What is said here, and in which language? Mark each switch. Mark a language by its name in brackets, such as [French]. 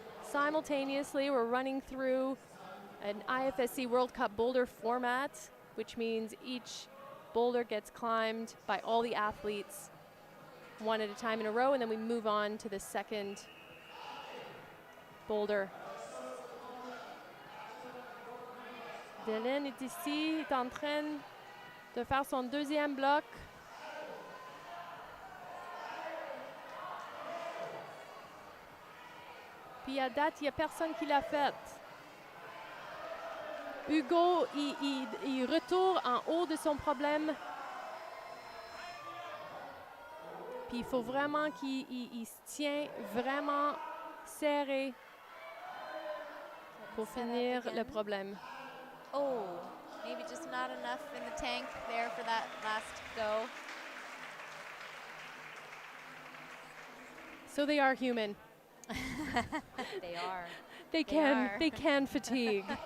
[English] Simultaneously, we're running through an IFSC World Cup boulder format, which means each boulder gets climbed by all the athletes one at a time in a row, and then we move on to the second boulder. [French] Dylan est ici, est en train de faire son deuxième bloc. Puis à date, il n'y a personne qui l'a fait. Hugo, il retourne en haut de son problème. Puis il faut vraiment qu'il se tient vraiment serré pour finir le problème. [English] Oh, maybe just not enough in the tank there for that last go. So they are human. They are. They can fatigue.